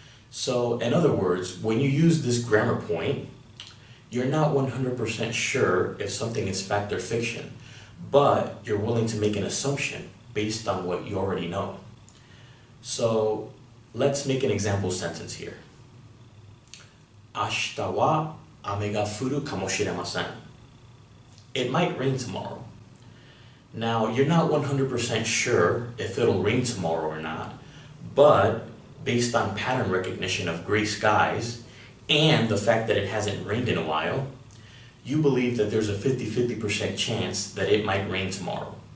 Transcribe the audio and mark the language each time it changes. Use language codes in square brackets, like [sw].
[en] So, in other words, when you use this grammar point, you're not 100% sure if something is fact or fiction, but you're willing to make an assumption based on what you already know. So, let's make an example sentence here. [ja] 明日は雨が降るかもしれません. [en] It might rain tomorrow. Now, you're not 100% sure if it'll rain tomorrow or not, but based on pattern recognition of gray skies and the fact that it hasn't rained in a while, you believe that there's a 50-50% chance that it might rain tomorrow.